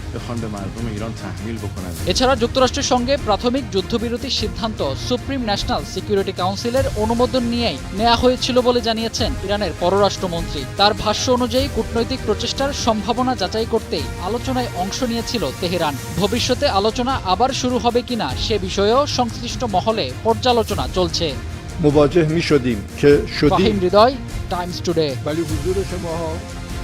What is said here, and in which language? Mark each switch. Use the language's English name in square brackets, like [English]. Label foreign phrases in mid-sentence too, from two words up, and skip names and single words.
[Bangla] এছাড়া যুক্তরাষ্ট্রের সঙ্গে প্রাথমিক যুদ্ধবিরতির সিদ্ধান্ত সুপ্রিম ন্যাশনাল সিকিউরিটি কাউন্সিলের অনুমোদন নিয়েই নেওয়া হয়েছিল বলে জানিয়েছেন ইরানের পররাষ্ট্রমন্ত্রী। তার ভাষ্য অনুযায়ী কূটনৈতিক প্রচেষ্টার সম্ভাবনা যাচাই করতেই আলোচনায় অংশ নিয়েছিল তেহরান। ভবিষ্যতে আলোচনা আবার শুরু হবে কিনা সে বিষয়েও সংশ্লিষ্ট মহলে পর্যালোচনা চলছে। [Persian] مواجه می شدیم که شدیم. [Bangla] ফাহিম হৃদয়, টাইমস টুডে। [Persian] ولی حضور شما